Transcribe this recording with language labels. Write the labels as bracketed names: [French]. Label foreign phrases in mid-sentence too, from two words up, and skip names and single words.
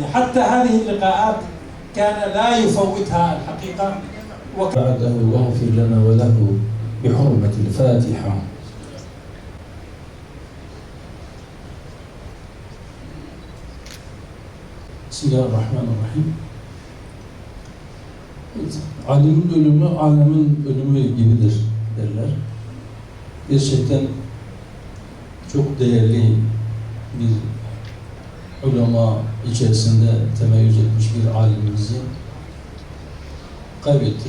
[Arabic] حتى هذه اللقاءات كان لا يفوتها الحقيقة. بعده واغفر لنا وله بحرمة الفاتحة. [Turkish] Bismillahirrahmanirrahim. Alimin ölümü, alemin ölümü gibidir derler. Gerçekten çok değerli bir ulema içerisinde temeyyüz etmiş bir alimimizi kaybettik.